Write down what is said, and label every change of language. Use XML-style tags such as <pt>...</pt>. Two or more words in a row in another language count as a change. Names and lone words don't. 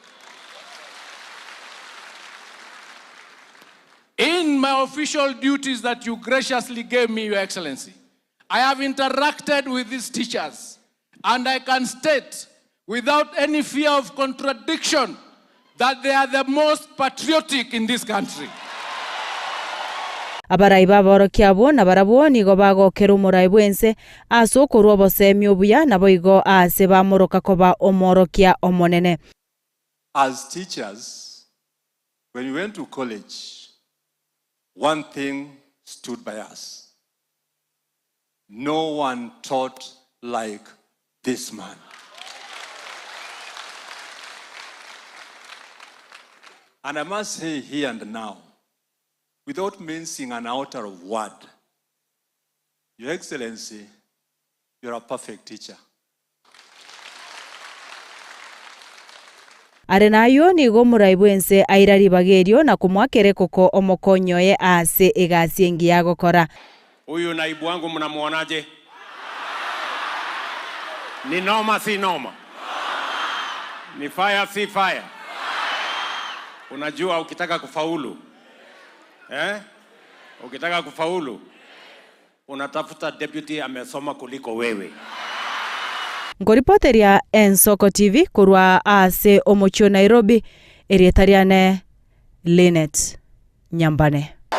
<en>In my official duties that you graciously gave me, Your Excellency, I have interacted with these teachers, and I can state without any fear of contradiction that they are the most patriotic in this country.</en> <guz>Abaraiba borokia bo na barabo nigo bagokera omoraibu ense asokorwa bosemi obuya na boigo ase bamoroka koba omorokia omonene.</guz> <en>As teachers, when we went to college, one thing stood by us. No one taught like this man. And I must say here and now, without mincing an outer of word, Your Excellency, you're a perfect teacher.</en> <guz>are nayo nigo muraibu ense airari bagerio na kumwakere koko omokonyoye ase egasi engi ya gukora.</guz> <sw>Huyu naibu wangu mnamuonaje? Ni noma si noma? Ni fire si fire? Unajua ukitaka kufaulu, ukitaka kufaulu unatafuta deputy amesoma kuliko wewe.</sw> <guz>Ngoripoteria Ensoko TV kurwa ase omochio Nairobi, erietariane Linet Nyambane.</guz>